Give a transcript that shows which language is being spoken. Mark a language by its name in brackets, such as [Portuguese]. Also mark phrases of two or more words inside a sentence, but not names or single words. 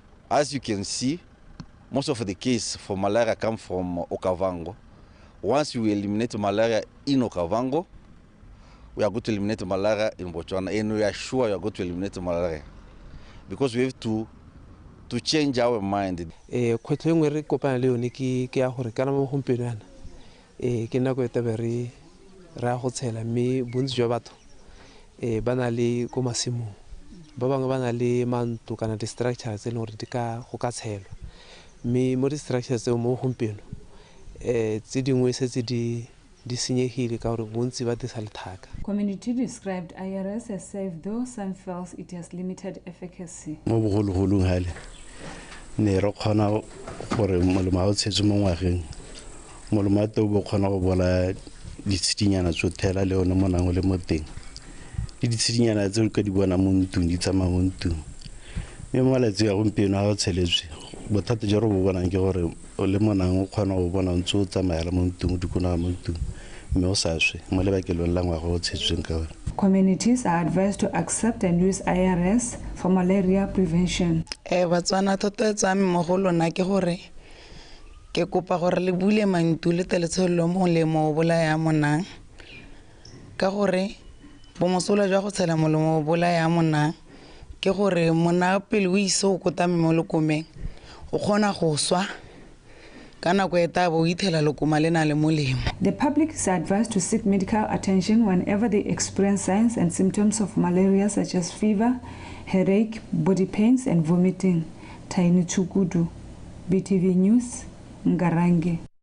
[English] As you can see, most of the cases for malaria come from Okavango. Once we eliminate malaria in Okavango, we are going to eliminate malaria in Botswana, and we are sure we are going to eliminate malaria because we have to change our mind. [Tswana] Kgwetlho engwe re kopana le yone ke ya gore kana mo gompieno yana ke nako e tebe re a go tshela mme bontsi jwa batho ba na le ko masimong ba bangwe ba na le manto kana di-structure tse e leng gore go ka tshelwa mme mo di-structure tseo mo gompieno tse dingwe setse di senyegile ka gore bontsi ba disa lethaka. [English] Community described IRS as safe, though some feels it has limited efficacy. [Tswana] Mo bogologolong hale ne re kgona gore molemo a o tshetse mo ngwageng molemo a teo bo kgona go bona ditsidinyana tsothela le one mo nang le mo teng le ditsidinyana tse o ka di bona mo ntung di tsamaya mo ntung mme mo malatsi a gompieno a o tsheletswe bothata jo re bo bonang ke gore le mo nang o kgona go bona ntse o tsamaya mo ntung dikona mo ntung mme o sa swe mo lebakelong la ngwaga o tshetsweng ka gore. [English] Communities are advised to accept and use IRS for malaria prevention. [Tswana] Batswana tota tsa mo go lona ke gore ke kopa gore le bule mantu le teletsholo mo le mo bolaya monang ka gore bo mosola jwa go tshela molemo bolaya monang ke gore mona pele o iso go tame mo lokomeng o kgona go swa. [English] The public is advised to seek medical attention whenever they experience signs and symptoms of malaria such as fever, headache, body pains and vomiting. Taini Chukudu, BTV News, Ngarange.